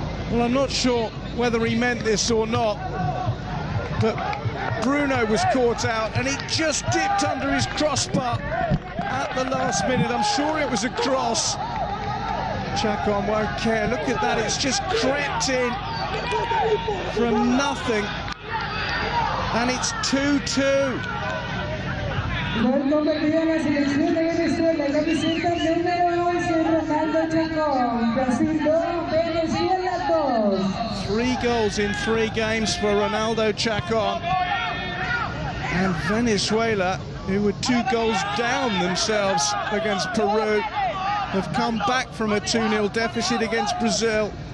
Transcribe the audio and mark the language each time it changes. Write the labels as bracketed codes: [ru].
[en] Well, I'm not sure whether he meant this or not, but Bruno was caught out and he just dipped under his crossbar at the last minute. I'm sure it was a cross. Chacon won't care. Look at that, it's just crept in from nothing. And it's 2-2. [es] Gol convertido en la selección de Venezuela, camiseta número 11, Ronaldo Chacon. Brasil 2, Venezuela 2. [en] 3 goals in 3 games for Ronaldo Chacon. And Venezuela, who were 2 goals down themselves against Peru, have come back from a 2-0 deficit against Brazil.